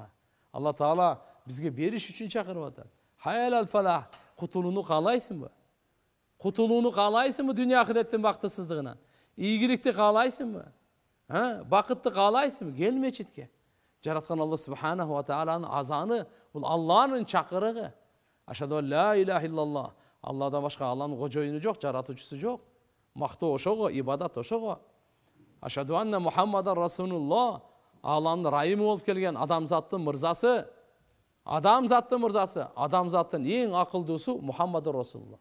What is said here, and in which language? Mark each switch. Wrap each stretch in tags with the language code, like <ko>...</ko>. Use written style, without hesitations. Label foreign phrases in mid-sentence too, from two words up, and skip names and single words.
<ky>Алла Таала бизге бериш үчүн чакырып атат.</ky> <ar>حي على الفلاح,</ar> <ky>кутулууну каалайсыңбы? Кутулууну каалайсыңбы дүйнө ахиреттин бактысыздыгынан? Ийгиликти каалайсыңбы? Бакытты каалайсыңбы? Кел мечитке. Жараткан Алла</ky> <ar>سبحانه وتعالى</ar> <ky>азаны, бул Алланын чакырыгы.</ky> <ar>أشهد أن لا إله إلا الله.</ar> <ky>Алладан башка Алланын кожоюну жок, жаратуучусу жок. Мактоо ошого, ибадат ошого.</ky> <ar>أشهد أن محمدا رسول الله.</ar> <ky>Алланын райымы болуп келген адамзаттын мырзасы. Адамзаттын мырзасы, адамзаттын эң акылдуусу</ky> <ar>محمد رسول الله.</ar>